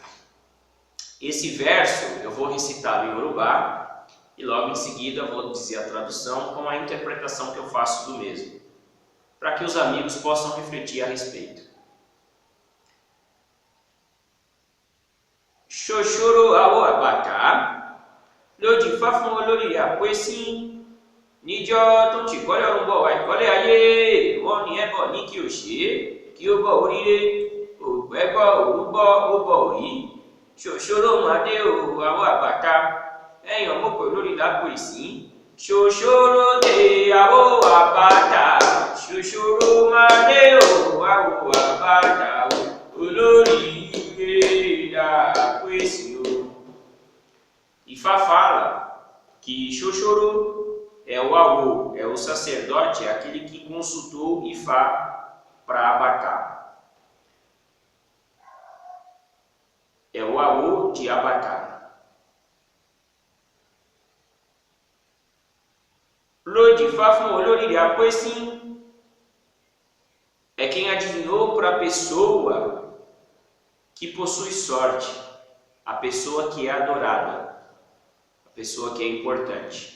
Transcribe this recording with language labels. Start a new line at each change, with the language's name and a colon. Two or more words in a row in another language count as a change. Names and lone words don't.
Portuguese: Esse verso eu vou recitá-lo em Yorubá e logo em seguida eu vou dizer a tradução com a interpretação que eu faço do mesmo, para que os amigos possam refletir a respeito.
Yoruba: Xoxoro ao abata, lodi fafon lori apoesin, níjọ tó ti kọ́lé ọ̀run bọ̀ wá ìkọ́lé ayé, wọ́n ní ẹbọ ní kí o ṣe kí ó bọ̀ oríire, ògbẹ́gbọ́ òrúbọ ó bọ̀ òrí, ṣòṣòro màdé o àwọ̀ àbàtà, ẹ̀yàn mọ̀pọ̀ lórí lápò ìsín, ṣòṣòro dé àwọ̀ àbàtà, ṣòṣòro màdé o àwọ̀ àbàtà, olórí àpò ìsín o.
Portuguese: Ifá fala que Xoxoro é o avô, é o sacerdote, é aquele que consultou Ifá para Abacá. É o avô de Abacá.
Yoruba: Lodi Ifá fún olórí Apoesin
Portuguese: é quem adivinhou para a pessoa que possui sorte, a pessoa que é adorada, a pessoa que é importante.